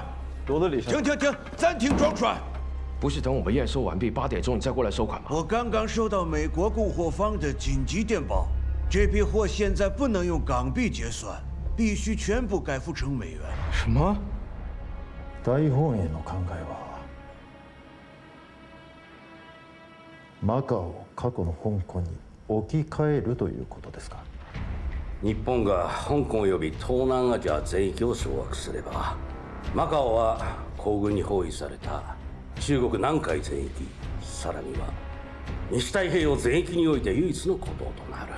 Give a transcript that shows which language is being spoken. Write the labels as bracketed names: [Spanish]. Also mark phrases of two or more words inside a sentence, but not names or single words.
[Chinese] 多的李先生。停，暂停装船。不是等我们验收完毕8点钟你再过来收款吗？我刚刚收到美国供货方的紧急电报，这批货现在不能用港币结算，必须全部改付成美元。什么？ [Japanese] 大本営の考えはマカオを過去の香港に置き換えるということですか。日本が香港及び東南アジア全域を掌握すれば、マカオは皇軍に包囲された中国南海全域、さらには西太平洋全域において唯一の孤島となる。